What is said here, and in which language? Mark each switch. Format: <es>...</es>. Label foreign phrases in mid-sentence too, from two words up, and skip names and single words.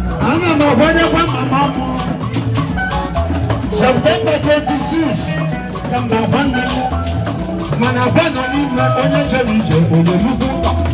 <ig>Ana m agbanyekwa mama m. September twenty-six. Ka m na-agwa nne m, mana agwa nọ n'ime onye jere ije, onye nnukwu ụlọ.</ig>